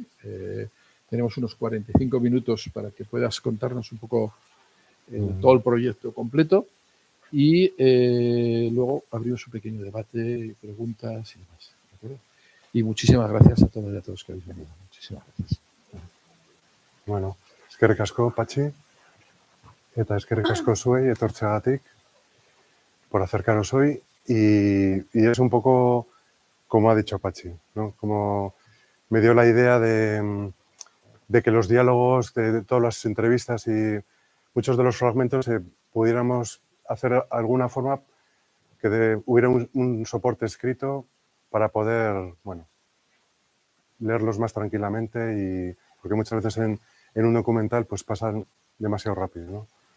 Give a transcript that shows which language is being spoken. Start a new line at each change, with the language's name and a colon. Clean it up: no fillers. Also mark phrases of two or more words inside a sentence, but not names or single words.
Spanish: Tenemos unos 45 minutos para que puedas contarnos un poco todo el proyecto completo y luego abrimos un pequeño debate, preguntas y demás. ¿De acuerdo? Y muchísimas gracias a todos y a todos que habéis venido. Muchísimas gracias. Bueno,
Basque: eskerrik asko, Patxi, eta eskerrik asko zuei etortzeagatik
Spanish: por acercaros hoy y es un poco como ha dicho Patxi, ¿no? Como me dio la idea de que los diálogos, de todas las entrevistas y muchos de los fragmentos pudiéramos hacer alguna forma que hubiera un soporte escrito para poder, bueno, leerlos más tranquilamente porque muchas veces en un documental pues pasan demasiado rápido, ¿no?